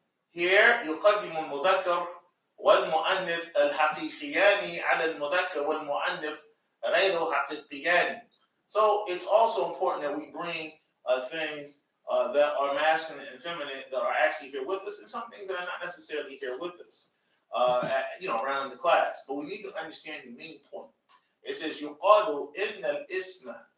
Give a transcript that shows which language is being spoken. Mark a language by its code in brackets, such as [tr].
[ar] Here يقدم المذكر والمؤنث الحقيقيان على المذكر والمؤنث غير حقيقيان. [en] So it's also important that we bring things that are masculine and feminine that are actually here with us, and some things that are not necessarily here with us, around the class. But we need to understand the main point. It says [ar] يقال إن الاسم.